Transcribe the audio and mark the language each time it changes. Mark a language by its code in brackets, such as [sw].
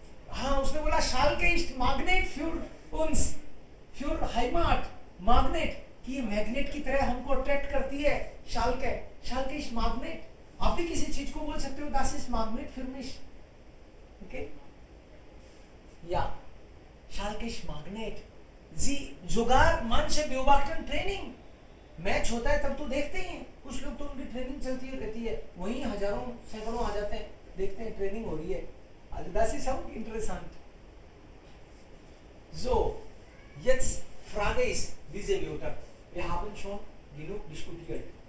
[hi] हाँ, उसने बोला [de] Schalke ist Magnet für uns, für Heimat, Magnet, [hi] कि ये मैग्नेट की तरह हमको अट्रैक्ट करती है। [de] Schalke ist Magnet। [hi] आप भी किसी चीज को बोल सकते हो [de] das ist Magnet für mich, okay? Ja, Schalke ist Magnet। Sie sogar manche beobachten Training, [hi] match होता है तब तो देखते ही हैं, कुछ लोग तो उनकी ट्रेनिंग चलती रहती है, वहीं हजारों सैकड़ों आ जाते हैं, देखते हैं ट्रेनिंग हो रही है. [de] Also das ist auch interessant. So, jetzt Frage ist diese Mutter. Wir haben schon genug diskutiert.